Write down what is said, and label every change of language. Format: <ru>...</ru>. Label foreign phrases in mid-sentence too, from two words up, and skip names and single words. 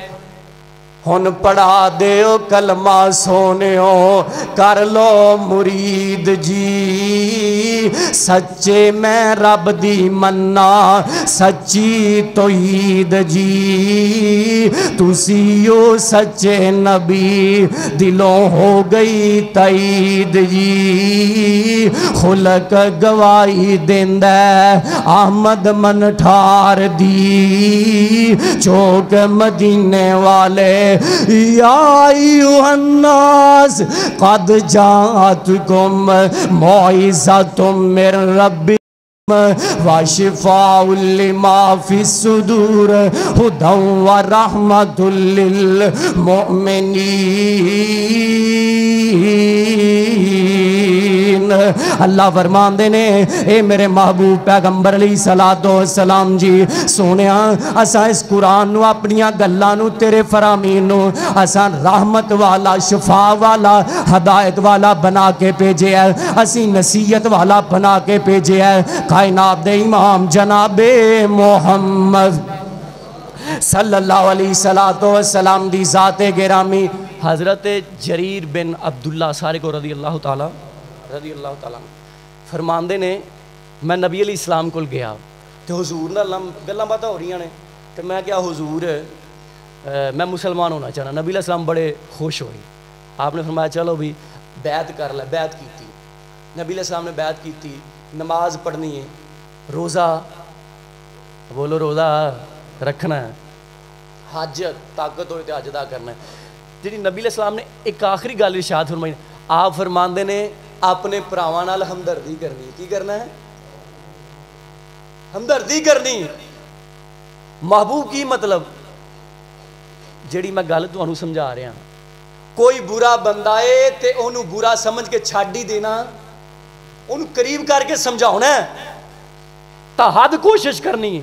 <pa>ہن پڑھا دیو کلمہ سونیو کر لو مرید جی, سچے میں رب دی مننا سچی توحید جی. تسیو سچے نبی دلوں ہو گئی تائید جی. خلق گواہی دیندہ احمد من ٹھار دی. چوک مدینے والے</pa> <ar>یا ایوہ الناس قد جاتکم موعظۃ من رب وشفاء لما في الصدور هدى ورحمة للمؤمنين۔</ar> <pa>اللہ فرمان دینے اے میرے محبوب پیغمبر علیہ السلام جی سونیا اساں اس قرآن نو اپنیاں گلاں نو تیرے فرامین نو اساں رحمت والا شفا والا ہدایت والا بنا کے بھیجے ہے، اسی نصیحت والا بنا کے بھیجے ہے۔ کائنات دے امام جناب محمد صلی اللہ علیہ وسلم دی ذات گرامی حضرت جریر بن عبداللہ سارے کو رضی اللہ تعالیٰ فرماندے نے میں نبی علیہ السلام کو گیا تو حضور نہ گلاں باتاں ہو رہی ہیں تو میں کیا حضور میں مسلمان ہونا چاہنا۔</pa> <ur>نبی علیہ السلام بڑے خوش ہوئے، آپ نے فرمایا چلو بھی بیعت کر لے، بیعت کی تھی نبی علیہ السلام نے، بیعت کی تھی، نماز پڑھنی ہے، روزہ بولو روزہ رکھنا ہے، حج طاقت ہوئے تو حج ادا کرنا ہے۔</ur> <pa>جی نبی علیہ السلام نے ایک آخری گل ارشاد فرمائی، آپ فرماندے نے اپنے پراواں نال ہمدردی کرنی۔ کی کرنا ہے؟ ہمدردی کرنی۔ محبوب کی مطلب جیڑی میں گل تانوں سمجھا رہا ہوں، کوئی برا بندہ ہے تے انہوں برا سمجھ کے چھڈ ہی دینا، انہوں قریب کر کے سمجھاؤنا ہے، تا حد کوشش کرنی ہے۔</pa>